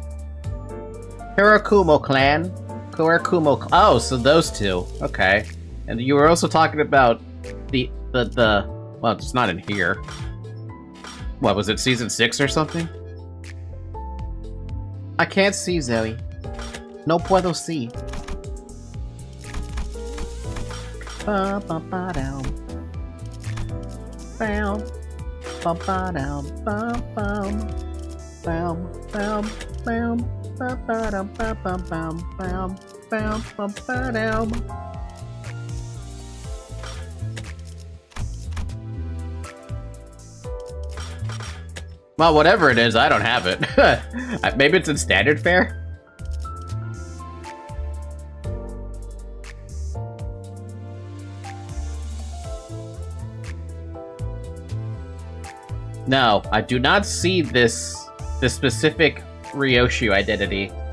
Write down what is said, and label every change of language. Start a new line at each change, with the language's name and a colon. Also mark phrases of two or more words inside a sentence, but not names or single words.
English: Kurakumo clan. Oh, so those two. Okay. And you were also talking about the well, it's not in here. What was it, season 6 or something? I can't see, Zoe.
Spanish: No puedo
English: see. Ba ba ba down. Bam. Ba ba down. Bam bam. Bam bam bam. Ba ba dum ba bam bam bam bam bam ba down. Well, whatever it is, I don't have it. Maybe it's in standard fare? No, I do not see this specific Ryoshu identity.